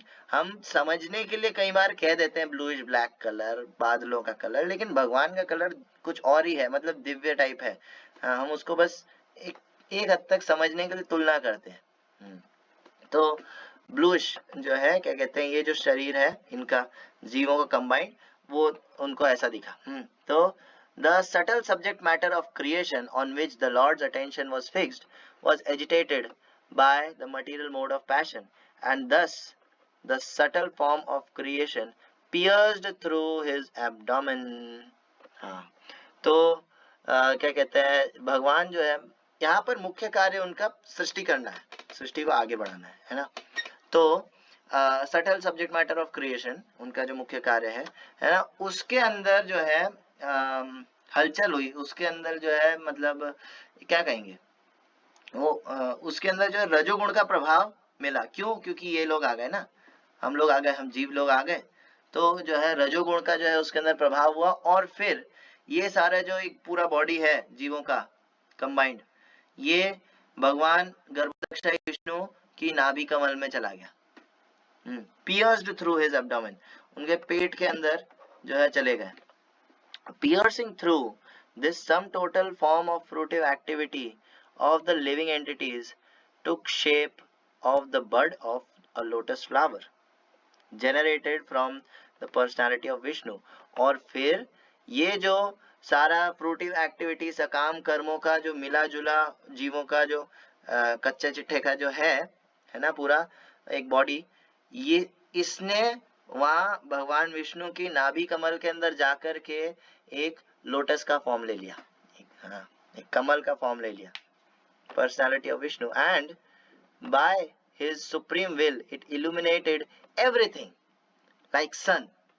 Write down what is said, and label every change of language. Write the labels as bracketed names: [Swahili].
[Hindi] हम समझने के लिए कई बार कह देते हैं ब्लूइश ब्लैक कलर, बादलों का कलर, लेकिन भगवान का कलर कुछ और ही है, मतलब दिव्य टाइप है। हम उसको बस एक हद तक समझने के लिए तुलना करते हैं। तो ब्लूइश जो है, क्या कहते हैं, ये जो शरीर है इनका, जीवों का कंबाइंड, वो उनको ऐसा दिखा। [English] तो the subtle subject matter of creation on which the Lord's attention was fixed was agitated by the material mode of passion, and thus the subtle form of creation pierced through his abdomen. [Hindi] हाँ, तो क्या कहते हैं, भगवान जो है यहाँ पर मुख्य कार्य उनका सृष्टि करना है, सृष्टि को आगे बढ़ाना है ना। तो [English] subtle subject matter of creation [Hindi] उनका जो मुख्य कार्य है ना, उसके अंदर जो है हलचल हुई, उसके अंदर जो है, मतलब क्या कहेंगे, वो उसके अंदर जो है रजोगुण का प्रभाव मिला। क्यों? क्योंकि ये लोग आ गए ना, हम लोग आ गए, हम जीव लोग आ गए, तो जो है रजोगुण का जो है उसके अंदर प्रभाव हुआ, और फिर ये सारा जो एक पूरा बॉडी है जीवों का कंबाइंड, ये भगवान गर्भदक्षा विष्णु की नाभि कमल में चला गया, [English] pierced through his abdomen, [Hindi] उनके पेट के अंदर जो है चले गए। [English] Piercing through this sum total form of fruitive activity of the living entities took shape of the bud of a lotus flower generated from the personality of Vishnu। [Hindi] और फिर ये जो सारा फ्रूटिव एक्टिविटी, सकाम कर्मों का जो मिला जुला जीवों का जो कच्चे चिट्ठे का जो है ना, पूरा एक बॉडी, ये इसने वहाँ भगवान विष्णु की नाभि कमल के अंदर जाकर के एक लोटस का फॉर्म ले लिया, एक कमल का फॉर्म ले लिया, [English] Personality of Vishnu, and by his supreme will it illuminated everything like sun.